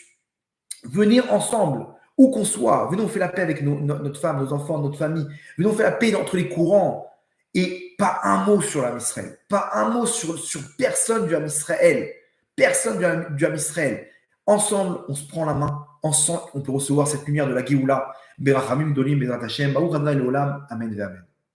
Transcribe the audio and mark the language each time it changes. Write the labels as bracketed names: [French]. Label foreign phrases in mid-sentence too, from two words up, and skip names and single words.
[French] Venez ensemble, où qu'on soit, venons, on fait la paix avec notre femme, nos enfants, notre famille. Venons, on fait la paix entre les courants. Et pas un mot sur l'âme Israël. Pas un mot sur personne du âme Israël. Personne du âme Israël. Ensemble, on se prend la main. Ensemble, on peut recevoir cette lumière de la Géoula. [Hebrew] ברחמים גדולים, בעזרת השם, ברוך אדוני לעולם. אמן ואמן.